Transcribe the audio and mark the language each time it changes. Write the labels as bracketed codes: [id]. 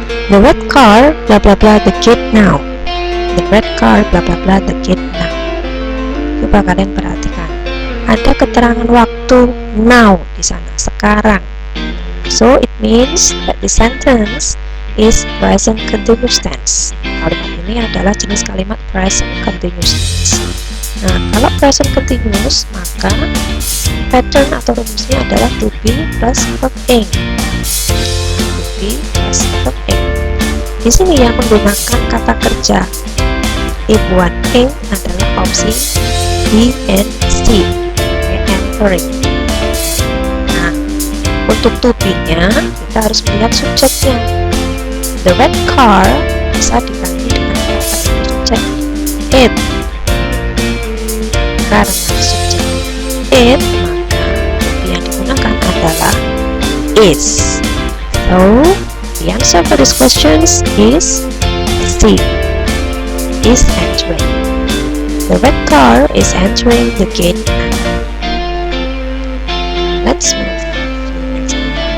[en] The red car bla bla bla the gate now. The red car bla bla bla the gate now. [id] Coba kalian perhatikan. Ada keterangan waktu now di sana, sekarang. [en] So it means that the sentence is present continuous tense. [id] Kalimat ini adalah jenis kalimat present continuous tense. Nah, kalau present continuous, maka pattern atau rumusnya adalah to be plus verb ing. To be plus verb ing. Di sini yang menggunakan kata kerja ibuan ing adalah opsi B and C. [en] Entering. [id] Untuk to be-nya, kita harus melihat subjeknya. [en] The red car [id] bisa diganti dengan kata subjek it. Karena subjek it, maka to be yang digunakan adalah is. [en] So, the answer for this question is C. Is entering. The red car is entering the gate now. Let's move to the next one.